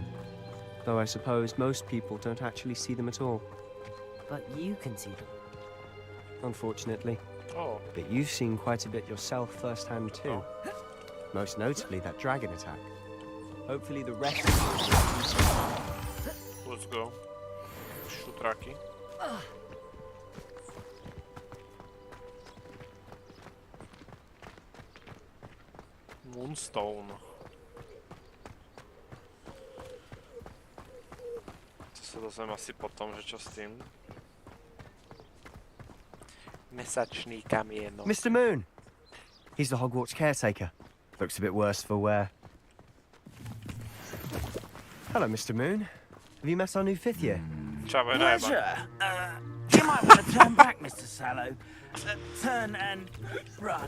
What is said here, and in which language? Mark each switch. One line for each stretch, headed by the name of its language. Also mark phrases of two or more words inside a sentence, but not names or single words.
English: Though I suppose most people don't actually see them at all. But you can see them. Unfortunately. Oh. But you've seen quite a bit yourself firsthand too. Most notably that dragon attack. Hopefully the rest of you... Let's go.
Slovak: Šutraky. Moonstone. To sa dozviem asi potom, že čo s tým. Mesačný kamienok.
English: Mr. Moon! He's the Hogwarts caretaker. Looks a bit worse for wear. Hello, Mr. Moon. Have you met our new 5th year? Pleasure. You might want to turn back, Mr. Sallow. Turn and run.